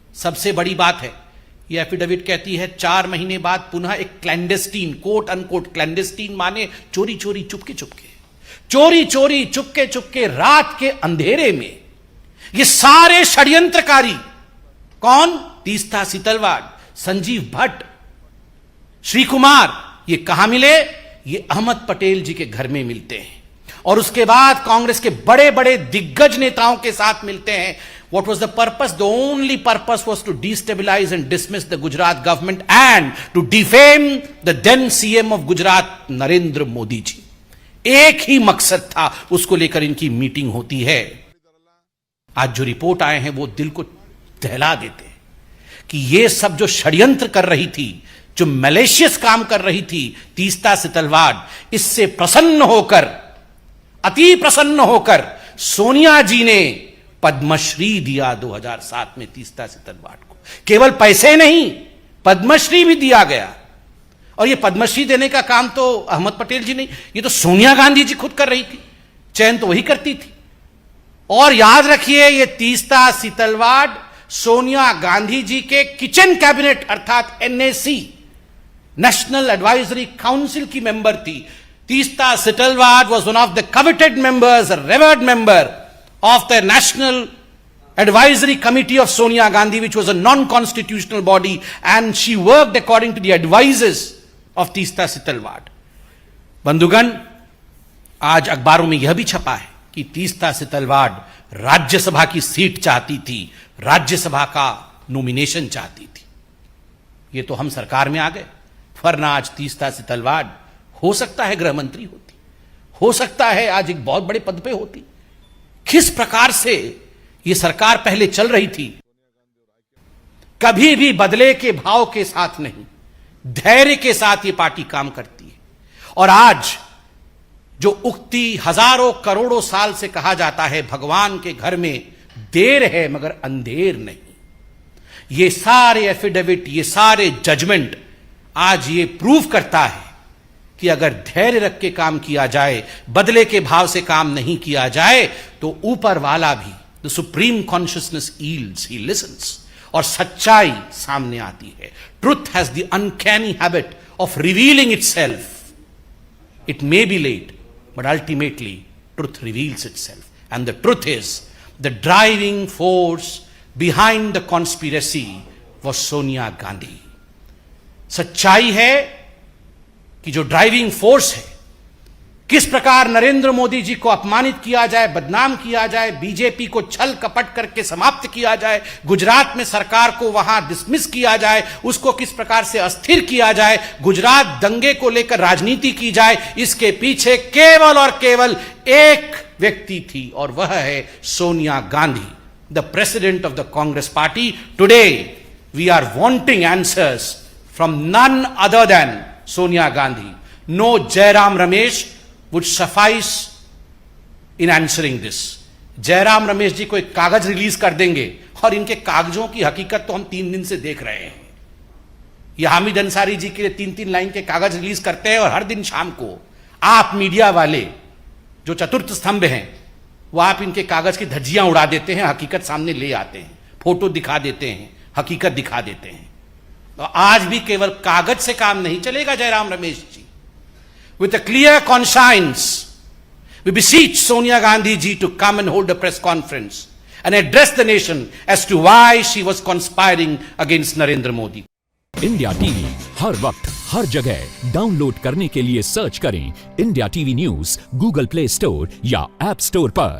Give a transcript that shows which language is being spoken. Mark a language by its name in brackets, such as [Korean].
[Hindi] सबसे बड़ी बात है, यह एफिडेविट कहती है 4 महीने बाद पुनः एक क्लैंडेस्टीन, कोट अनकोट क्लैंडेस्टीन माने चोरी चोरी चुपके चुपके, चोरी चोरी चुपके चुपके रात के अंधेरे में ये सारे षड्यंत्रकारी, कौन? तीस्ता सीतलवाड़, संजीव भट्ट, श्री कुमार, ये कहां मिले? ये अहमद पटेल जी के घर में मिलते हैं और उसके बाद कांग्रेस के बड़े बड़े दिग्गज नेताओं के साथ मिलते हैं। [English] What was the purpose? The only purpose was to destabilize and dismiss the Gujarat government and to defame the then CM of Gujarat, Narendra Modi ji. [Hindi] एक ही मकसद था, उसको लेकर इनकी मीटिंग होती है। आज जो रिपोर्ट आए हैं वो दिल को दहला देते हैं कि ये सब जो षड्यंत्र कर रही थी, जो मैलिशियस काम कर रही थी तीस्ता सीतलवाड़, इससे प्रसन्न होकर, अति प्रसन्न होकर सोनिया जी ने पद्मश्री दिया 2007 में तीस्ता सीतलवाड़ को। केवल पैसे नहीं, पद्मश्री भी दिया गया। और यह पद्मश्री देने का काम तो अहमद पटेल जी नहीं, ये तो सोनिया गांधी जी खुद कर रही थी, चयन तो वही करती थी। और याद रखिए, यह तीस्ता सीतलवाड़ सोनिया गांधी जी के किचन कैबिनेट अर्थात एनएसी, नेशनल एडवाइजरी काउंसिल की मेंबर थी। [English] Teesta Setalvad was one of the coveted members, a revered member of the National Advisory Committee of Sonia Gandhi, which was a non-constitutional body, and she worked according to the advices of Teesta Setalwad. [Hindi] बंधुगण, आज अखबारों में यह भी छपा है कि तीस्ता सीतलवाड़ राज्यसभा की सीट चाहती थी, राज्यसभा का नॉमिनेशन चाहती थी। ये तो हम सरकार में आ गए, वरना आज तीस्ता सीतलवाड़ हो सकता है गृह मंत्री होती, हो सकता है आज एक बहुत बड़े पद पे होती। किस प्रकार से यह सरकार पहले चल रही थी, कभी भी बदले के भाव के साथ नहीं, धैर्य के साथ यह पार्टी काम करती है। और आज जो उक्ति हजारों करोड़ों साल से कहा जाता है, भगवान के घर में देर है मगर अंधेर नहीं, ये सारे एफिडेविट, ये सारे जजमेंट आज ये प्रूव करता है कि अगर धैर्य रख के काम किया जाए, बदले के भाव से काम नहीं किया जाए, तो ऊपर वाला भी, [English] the supreme consciousness yields, he listens, [Hindi] और सच्चाई सामने आती है. [English] Truth has the uncanny habit of revealing itself. It may be late, but ultimately truth reveals itself. And the truth is, the driving force behind the conspiracy was Sonia Gandhi. [Hindi] सच्चाई है कि जो driving force है, किस प्रकार नरेंद्र मोदी जी को अपमानित किया जाए, बदनाम किया जाए, बीजेपी को छल कपट करके समाप्त किया जाए, गुजरात में सरकार को वहां डिसमिस किया जाए, उसको किस प्रकार से अस्थिर किया जाए, गुजरात दंगे को लेकर राजनीति की जाए, इसके पीछे केवल और केवल एक व्यक्ति थी, और वह है Sonia Gandhi, [English] The president of the Congress party. Today we are wanting answers from none other than Sonia Gandhi. No Jairam Ramesh would suffice in answering this. [Hindi] Jairam Ramesh ji को एक कागज रिलीज कर देंगे, और इनके कागजों की हकीकत तो हम 3 दिन से देख रहे हैं. ये हामिद अंसारी जी के लिए 3-3 लाइन के कागज रिलीज करते हैं, और हर दिन शाम को आप मीडिया वाले जो चतुर्थ स्तंभ हैं, वो आप इनके कागज की धज्जियां उड़ा देते हैं, हकीकत सामने ले आते हैं, फोटो दिखा देते हैं, हकीकत दिखा देते हैं. तो आज भी केवल कागज से काम नहीं चलेगा Jairam Ramesh ji. [English] With a clear conscience, we beseech Sonia Gandhi ji to come and hold a press conference and address the nation as to why she was conspiring against Narendra Modi. [Hindi] India TV हर वक्त हर जगह download करने के लिए search करें India TV news Google play store या app store पर.